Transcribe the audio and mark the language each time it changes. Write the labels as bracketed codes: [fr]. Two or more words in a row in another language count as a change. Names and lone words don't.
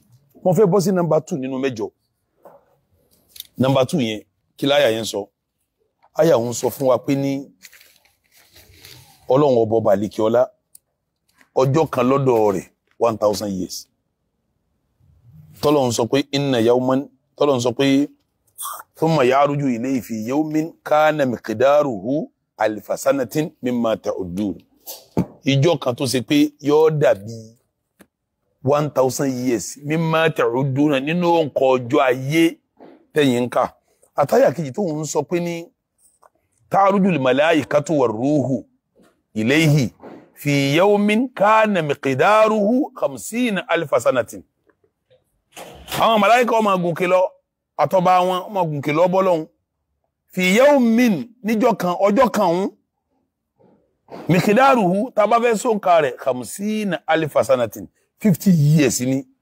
[yo] Mo fẹ́ bọ́ sí number 2 nínú mẹ́jọ. Number 2 yẹn kí láyà yẹn sọ. Àyà òun sọ fún wa pé ní Ọlọ́run ọba baliki ọlá ọjọ́ kan lọ́dọ̀ rẹ̀ 1000 years. Tọ́lọ́run sọ pé [ar] إن يوما, [yo] Tọ́lọ́run sọ pé [ar] ثم يعرج إليه في يوم كان مقداره ألف سنة مما تعدون. [yo] Ìjọ́ kan tó ṣe pé yóò dàbí 1000 years [ar] مما تعدون [yo] nínú nǹkan ọjọ́ ayé tẹ̀yin ká. Àtàyà kejì tó ń sọ pé ní [ar] تعرج الملائكة والروح إليه في يوم كان مقداره 50,000 سنة. [yo] Àwọn màláíkà ó máa gùnkè lọ àtọba wọn ó máa gùnkè lọ bọ́lọ́hun [ar] في يوم [yo] níjọ́ kan ọjọ́ kan un miqdaruhu tá bá fẹ́ sọ̀ǹkà rẹ̀ 50,000 sanatin 50 years ni.